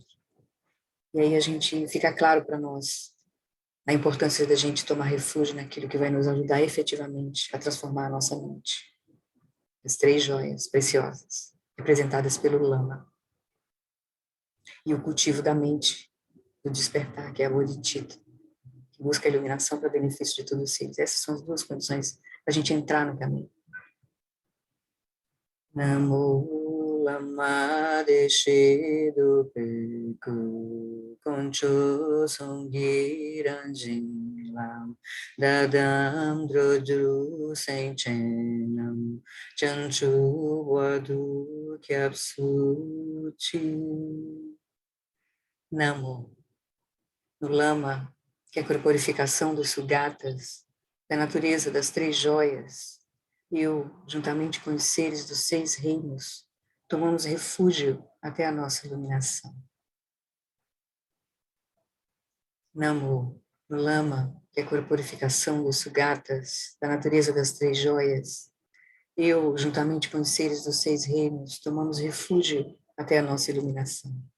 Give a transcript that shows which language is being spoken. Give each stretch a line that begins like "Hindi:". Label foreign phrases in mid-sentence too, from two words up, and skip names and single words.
Portuguese: E aí a gente fica claro para nós a importância da gente tomar refúgio naquilo que vai nos ajudar efetivamente a transformar a nossa mente. As 3 joias preciosas, representadas pelo lama. E o cultivo da mente, do despertar, que é a bodhicitta, que busca a iluminação para benefício de todos os seres. Essas são as 2 condições para a gente entrar no caminho. Namo lama deshe do peku concho songi ranjin lam dadam drodru senchenam chanchu wadu kyapsuchi. Namo, no lama, que é a corporificação dos sugatas, da natureza das 3 joias, eu, juntamente com os seres dos 6 reinos, tomamos refúgio até a nossa iluminação. Namo, no lama, que é a corporificação dos sugatas, da natureza das 3 joias, eu, juntamente com os seres dos 6 reinos, tomamos refúgio até a nossa iluminação.